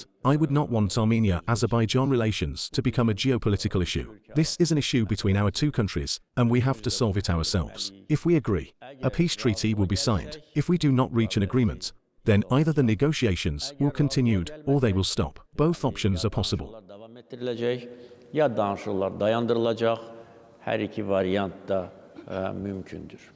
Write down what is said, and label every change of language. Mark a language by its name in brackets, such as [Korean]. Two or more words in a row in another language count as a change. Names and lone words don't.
[English] I would not want Armenia-Azerbaijan relations to become a geopolitical issue. This is an issue between our two countries, and we have to solve it ourselves. If we agree, a peace treaty will be signed. If we do not reach an agreement, then either the negotiations will continue or they will stop. Both options are possible. [Azerbaijani] Ya danışıqlar dayandırılacaq, hər iki variant da mümkündür.